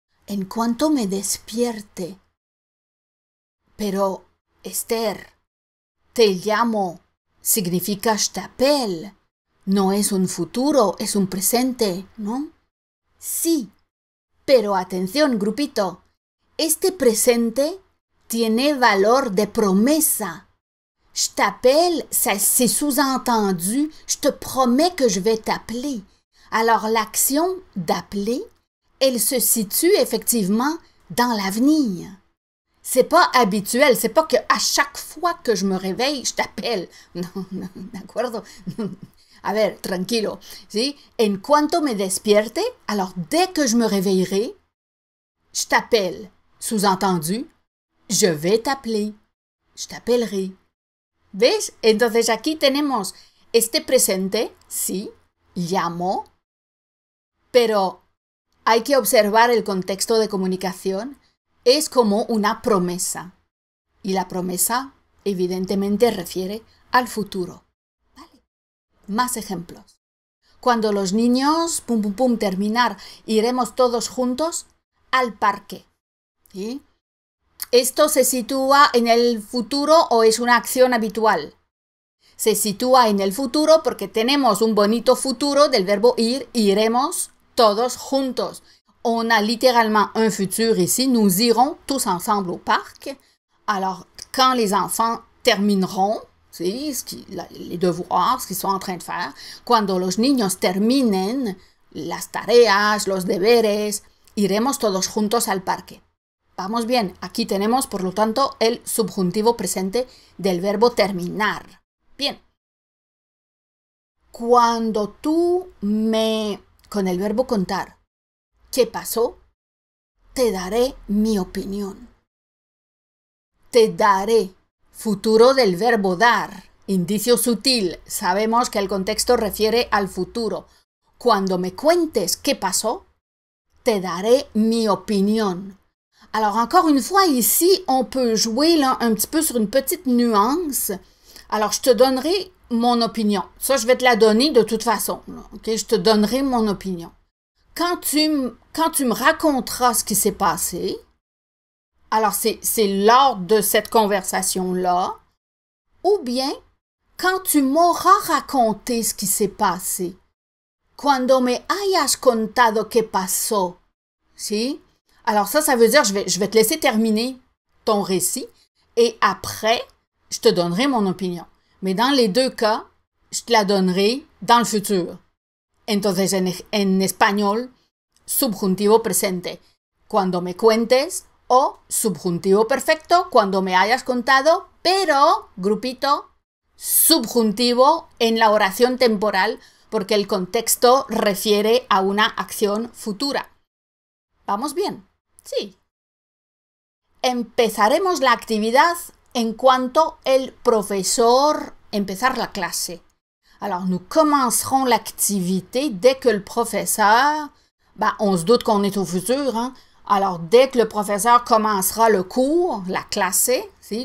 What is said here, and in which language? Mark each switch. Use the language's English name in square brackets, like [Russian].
[Spanish] En cuanto me despierte. Pero, Esther, te llamo significa [French] je t'appelle. [Spanish] No es un futuro, es un presente, ¿no? Sí, pero atención, grupito, este presente tiene valor de promesa. [French] Je t'appelle, c'est sous-entendu, je te promets que je vais t'appeler. Alors l'action d'appeler, elle se situe effectivement dans l'avenir. C'est pas habituel, c'est pas que à chaque fois que je me réveille, je t'appelle. [Spanish] No, no, ¿de acuerdo? A ver, tranquilo, ¿sí? En cuanto me despierte, [French] alors dès que je me réveillerai, je t'appelle. Sous-entendu, je vais t'appeler. Je t'appellerai. ¿Ves? [Spanish] Entonces aquí tenemos este presente, sí, llamo, pero hay que observar el contexto de comunicación. Es como una promesa. Y la promesa, evidentemente, refiere al futuro. ¿Vale? Más ejemplos. Cuando los niños, pum, pum, pum, terminar, iremos todos juntos al parque. ¿Sí? ¿Esto se sitúa en el futuro o es una acción habitual? Se sitúa en el futuro porque tenemos un bonito futuro del verbo ir, iremos todos juntos. [French] On a littéralement un futur ici, nous irons tous ensemble au parc. Alors, quand les enfants termineront, ¿sí? Les devoirs, ce qu'ils sont en train de faire, [Spanish] cuando los niños terminen las tareas, los deberes, iremos todos juntos al parque. Vamos bien, aquí tenemos, por lo tanto, el subjuntivo presente del verbo terminar. Bien. Cuando tú con el verbo contar, ¿qué pasó? Te daré mi opinión. Te daré. Futuro del verbo dar. Indicio sutil. Sabemos que el contexto refiere al futuro. Cuando me cuentes qué pasó, te daré mi opinión. [French] Alors encore une fois, ici, on peut jouer là, un petit peu sur une petite nuance. Alors, je te donnerai mon opinion. Ça, je vais te la donner de toute façon. Ok? Je te donnerai mon opinion. Quand tu me raconteras ce qui s'est passé, alors c'est lors de cette conversation-là, ou bien quand tu m'auras raconté ce qui s'est passé, [Spanish] cuando me hayas contado qué pasó, ¿sí? [French] Alors ça veut dire je vais te laisser terminer ton récit et après, je te donnerai mon opinion. Mais dans les deux cas, je te la donnerai dans le futur. [Spanish] Entonces, en español, subjuntivo presente, cuando me cuentes, o subjuntivo perfecto, cuando me hayas contado, pero, grupito, subjuntivo en la oración temporal, porque el contexto refiere a una acción futura. ¿Vamos bien? Sí. Empezaremos la actividad en cuanto el profesor empezar la clase. [French] Alors, nous commencerons l'activité dès que le professeur, on se doute qu'on est au futur, hein? Alors, dès que le professeur commencera le cours, [Spanish] la clase, [French] ¿sí?